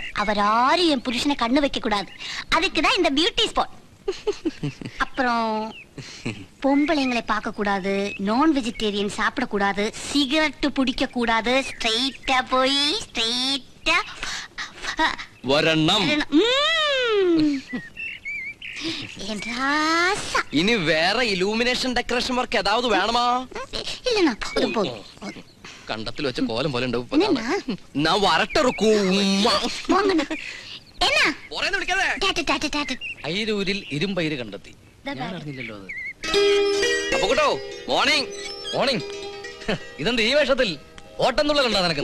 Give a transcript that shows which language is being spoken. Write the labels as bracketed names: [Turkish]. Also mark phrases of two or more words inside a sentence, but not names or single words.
[Tamil] அவராரும் என் புருஷனை கண்ணு வைக்க கூடாது. அதுக்குதான் இந்த [English] beauty spot. [Tamil] அப்புறம் பொம்பளைங்களை பார்க்க கூடாது, நான் வெஜிடேரியன் சாப்பிட கூடாது, சிகரெட் பிடிக்க கூடாது. ஸ்ட்ரைட்டா போய் ஸ்ட்ரைட்டா வரணும். [Malayalam] ഇനി വേറെ [English] illumination decoration work [Tamil] ஏதாவது வேணுமா? இல்லண்ணா அது போதும். [Malayalam] കണ്ടത്തിൽ വെച്ച കോലം പോലെ ഉണ്ടാവും. ഞാൻ വരട്ടിറക്കൂ. അയിരൂരിൽ ഇരുമ്പയിര് കണ്ടെത്തി. ഞാൻ അറിഞ്ഞില്ലല്ലോ അത്. അപ്പൊ കേട്ടോ, മോർണിംഗ് മോർണിംഗ്. ഇതെന്ത് ഈ വേഷത്തിൽ? ഓട്ടം തുള്ളലുണ്ടോ നിനക്ക്?